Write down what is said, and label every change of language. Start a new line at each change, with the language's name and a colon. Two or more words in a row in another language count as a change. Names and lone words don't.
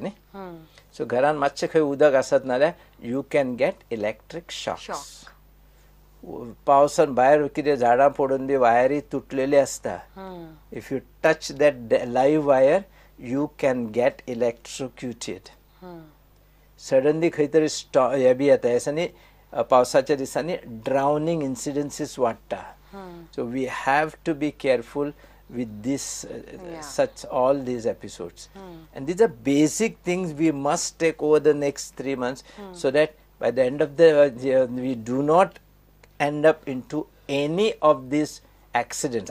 English: So
Konkani: घरान मातशें खंय उदक आसत नाल्यार
English: you can get electric shocks.
Konkani: पावसान भायर कितें झाडां पडून बी वायरी तुटलेली आसता.
English: If you touch that live wire, you can get electrocuted.
Konkani: Suddenly खंय तरी हे बी येता, ह्या पावसाच्या दिसांनी
English: drowning incidences
Konkani: वाडटा.
English: So we have to be careful with this, all these episodes. And these are basic things we must take over the next 3 months, so that by the end of the year we do not end up into any of these accidents.